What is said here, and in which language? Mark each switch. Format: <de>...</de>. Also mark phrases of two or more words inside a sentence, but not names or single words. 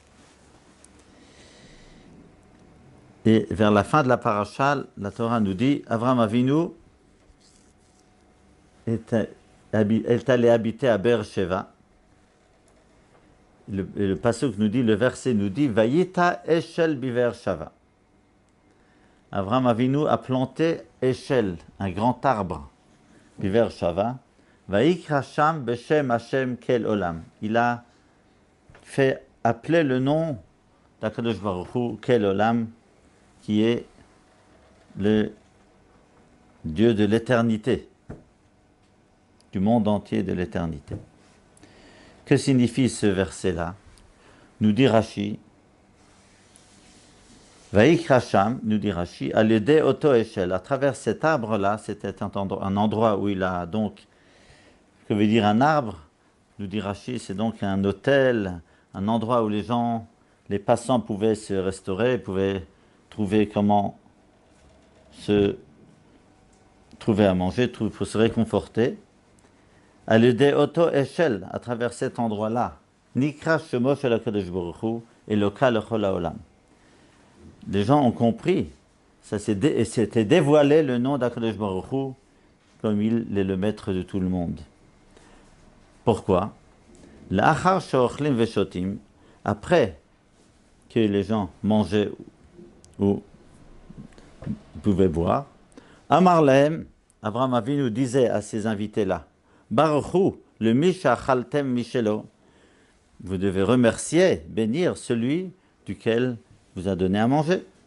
<fr>Et vers la fin de la paracha, la Torah nous dit, Avraham Avinu est allé habiter à Beersheva. Le pasuk nous dit, le verset nous dit,</fr> <he>ויטע אשל באר שבע.</he> <fr>Avraham Avinu a planté Eshel, un grand arbre, Beersheva.</fr> <he>ויקרא שם בשם השם אל עולם.</he> <fr>Il a fait appeler le nom d'Akadosh Baruch Hu,</fr> <he>אל עולם,</he> <fr>qui est le Dieu de l'éternité, du monde entier de l'éternité. Que signifie ce verset-là? Nous dit Rashi,</fr> <he>ויקרא שם,</he> <fr>nous dit Rashi,</fr> <he>על ידי אותו אשל.</he> <fr>À travers cet arbre-là, c'était un endroit où il a donc, que veut dire un arbre? Nous dit Rashi, c'est donc un hôtel, un endroit où les passants pouvaient se restaurer, pouvaient trouver comment se trouver à manger, pour se réconforter.</fr> <he>על ידי אותו אשל,</he> <fr>à travers cet endroit-là,</fr> <he>נקרא שמו של הקדוש ברוך הוא אלוה לכל העולם.</he> <fr>Les gens ont compris, c'était dévoilé le nom d'Akadosh Baruch Hu, comme il est le maître de tout le monde. Pourquoi?</fr> <he>לאחר שאוכלים ושותים,</he> <fr>après que les gens mangeaient ou pouvaient boire,</fr> <he>אמר להם,</he> <fr>Avraham Avinu disait à ces invités-là,</fr> <he>ברוך הוא לה משאכלתם משלו,</he> <fr>vous devez remercier, bénir celui duquel vous a donné à manger.</fr>